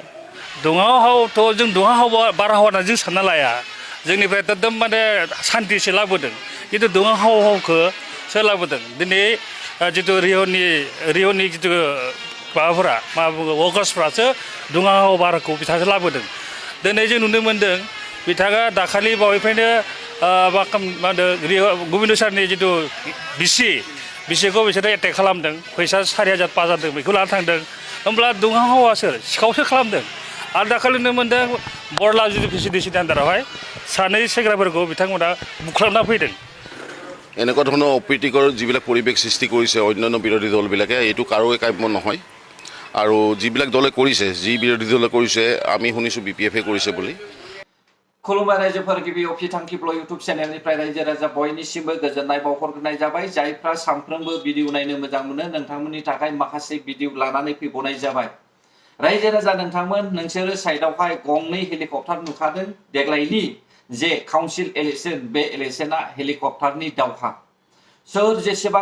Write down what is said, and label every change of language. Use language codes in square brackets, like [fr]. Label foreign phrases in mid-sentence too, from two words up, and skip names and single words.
[brx] दुङाहावथ' जों दुङाहाव बारहावा होनना जों सानना लाया जोंनिफ्राय एकदम माने सान्थिसो लाबोदों किन्तु दुङाहावखौ लाबोदों दिनै जितु रिअनि जितु माबाफोरा मा बुङो वर्कार्सफ्रासो दुङाहाव बारखौ बिथाङासो लाबोदों दिनै जों नुनो मोन्दों बिथाङा दाखालि बावैफ्रायनो मा होनदों गबिन्द सारनि जितु बिसिखौ बिसोरो एटेक खालामदों फैसा 4000 5000 बेखौ लाना थांदों होमब्ला दुङाहावा सिखावसो खालामदों आरो दाखालि नुनो मोन्दों बरला जितु प्रेसिडेन्सिनि आन्दारावहाय सानै सेंग्राफोरखौ बिथांमोना बुख्लाबना फैदों [as] এনেকুৱা ধৰণৰ অপ্ৰীতিকৰ যিবিলাক পৰিৱেশ সৃষ্টি কৰিছে অন্যান্য বিৰোধী দলবিলাকে এইটো কাৰোৱে কাম্য নহয় আৰু যিবিলাক দলে কৰিছে যি বিৰোধী দলে কৰিছে আমি শুনিছোঁ বিপিএফে কৰিছে বুলি [brx] खुलुमबाय रायजोफोर गिबियाव फिथांखिब्ल इउटुब चेनेलनिफ्राय रायजो राजा बयनिसिमबो गोजोननाय बावहरग्रोनाय जाबाय जायफ्रा सानफ्रोमबो भिडिअ नायनो मोजां मोनो नोंथांमोननि थाखाय माखासे भिडिअ लानानै फैबावनाय जाबाय रायजो राजा नोंसोरो साइडआवहाय गंनै हेलिकप्टार नुखादों देग्लायनि जे [en] council election [brx] बे इलेक्शना हेलिकप्टारनि दावहा सोर जेसेबां